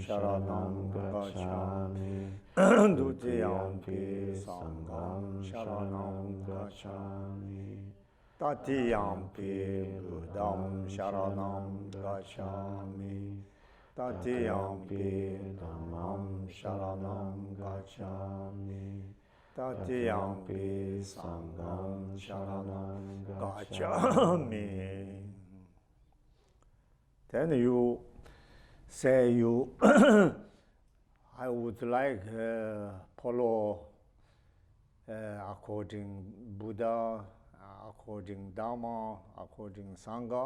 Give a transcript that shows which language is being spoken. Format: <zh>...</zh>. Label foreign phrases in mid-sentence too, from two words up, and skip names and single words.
<pi>sharanam gacchami, Dutiyampi Sangham sharanam gacchami, Tatiyampi Buddham sharanam gacchami, Tatiyampi Dhammam sharanam gacchami, Tatiyampi Sangham sharanam gacchami.</pi> <en>Then you say you, I would like follow according Buddha, according Dharma, according Sangha.</en>